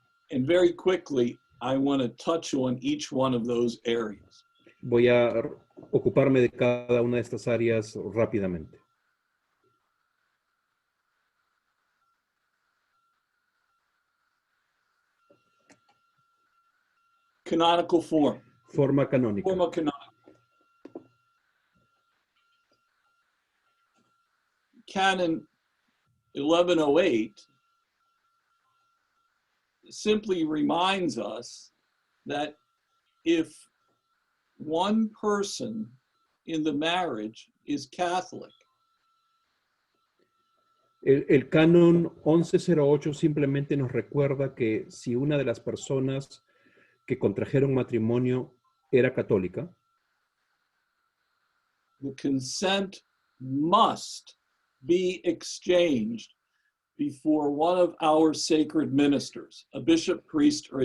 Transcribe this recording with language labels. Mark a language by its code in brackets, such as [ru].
[en] And very quickly, I want to touch on each one of those areas. [es] Voy a ocuparme de cada una de estas áreas rápidamente. [en] Canonical form. [es] Forma canónica. Forma canonical. [en] Canon 1108 simply reminds us that if one person in the marriage is Catholic, [es] El canon 1108 simplemente nos recuerda que si una de las personas que contrajeron matrimonio era católica, [en] the consent must be exchanged before one of our sacred ministers, a bishop, priest, or a